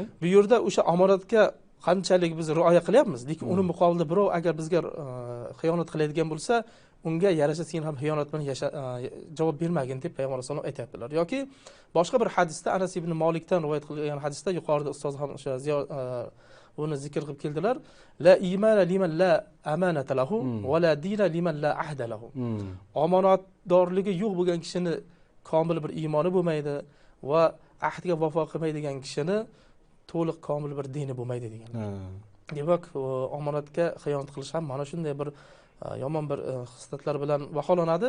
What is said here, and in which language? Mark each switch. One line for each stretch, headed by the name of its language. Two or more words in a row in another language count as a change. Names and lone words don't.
Uzbek: Bu yerda o'sha omonatga qanchalik biz rioya qilyapmiz, lekin uni muqobilida birov agar bizga xiyonat qiladigan bo'lsa, unga yarasha sen ham xiyonat bilan javob bermagin deb payg'ambar
Arabic: صلى الله عليه وسلم
Uzbek: aytibdilar. Yoki boshqa bir hadisda Anas ibn Malikdan rivoyat qilingan hadisda yuqorida ustoz ham o'sha buni zikr qilib keldilar.
Arabic: لا إيمان لمن لا أمانة له ولا دين لمن لا عهد له.
Uzbek: Omonatdorligi yo'q bo'lgan kishini komil bir iymoni bo'lmaydi va ahdga vafo qilmaydigan kishini to'liq komil bir dini bo'lmaydi degan. Demak, omonatga xiyonat qilish ham mana shunday bir yomon bir xislatlar bilan baholanadi.